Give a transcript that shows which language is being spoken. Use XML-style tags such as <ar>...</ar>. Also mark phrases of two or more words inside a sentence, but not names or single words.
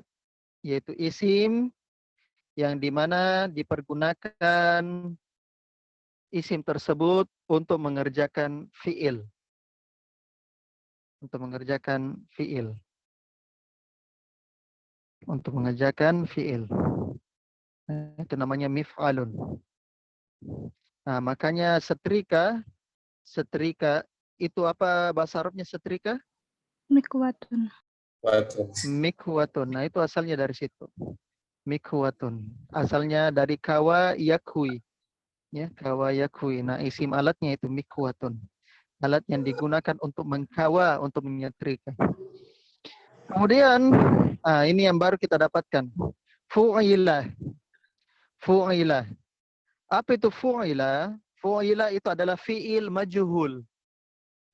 <id>Yaitu isim yang dimana dipergunakan isim tersebut untuk mengerjakan fi'il. Untuk mengerjakan fi'il. Untuk mengerjakan fi'il. Itu namanya mif'alun. Nah, makanya setrika itu apa bahasa Arabnya setrika? Mikwatun. Mikwatun. Nah, itu asalnya dari situ. Mikwatun. Asalnya dari</id> <ar>كوى يكوي. يا كوى يكوي.</ar> <id>Nah, isim alatnya itu mikwatun. Alat yang digunakan untuk mengkawa, untuk menyetrika. Kemudian, ini yang baru kita dapatkan. Fu'ilah. Fu'ilah. Apa itu fu'ila? Fu'ila itu adalah fi'il majhul.</id>